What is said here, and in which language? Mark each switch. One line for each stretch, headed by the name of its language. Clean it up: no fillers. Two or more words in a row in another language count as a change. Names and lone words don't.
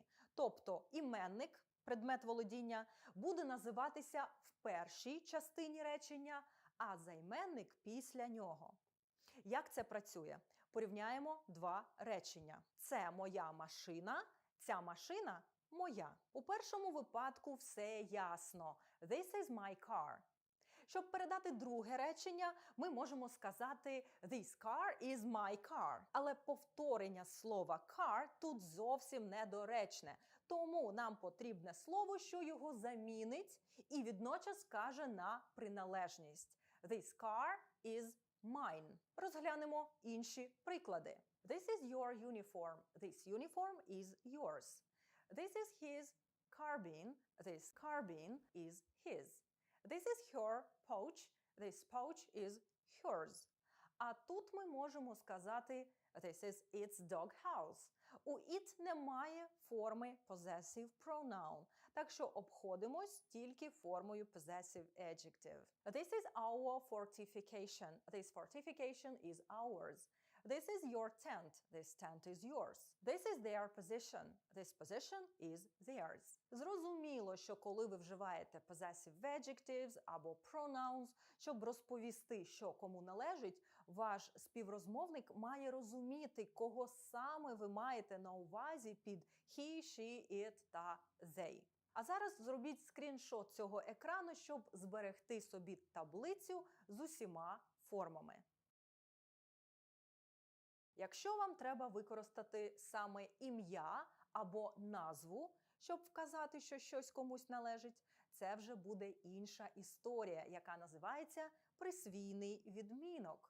Ukrainian: Тобто іменник, предмет володіння, буде називатися в першій частині речення, а займенник після нього. Як це працює? Порівняємо два речення. Це моя машина, ця машина моя. У першому випадку все ясно.
English: This is my car.
Ukrainian: Щоб передати друге речення, ми можемо сказати
English: This car is my car.
Ukrainian: Але повторення слова car тут зовсім недоречне. Тому нам потрібне слово, що його замінить і водночас каже на приналежність.
English: This car is mine.
Ukrainian: Розглянемо інші приклади.
English: This is your uniform. This uniform is yours. This is his carbine. This carbine is his. This is her pouch. This pouch is hers.
Ukrainian: А тут ми можемо сказати
English: this is its doghouse.
Ukrainian: У it немає форми
English: possessive pronoun,
Ukrainian: так що обходимось тільки формою
English: possessive adjective. This is our fortification. This fortification is ours. This is your tent. This tent is yours. This is their position. This position is theirs.
Ukrainian: Зрозуміло, що коли ви вживаєте
English: possessive adjectives
Ukrainian: або pronouns, щоб розповісти, що кому належить, ваш співрозмовник має розуміти, кого саме ви маєте на увазі під
English: he, she, it
Ukrainian: та they. А зараз зробіть скріншот цього екрану, щоб зберегти собі таблицю з усіма формами. Якщо вам треба використати саме ім'я або назву, щоб вказати, що щось комусь належить, це вже буде інша історія, яка називається присвійний відмінок.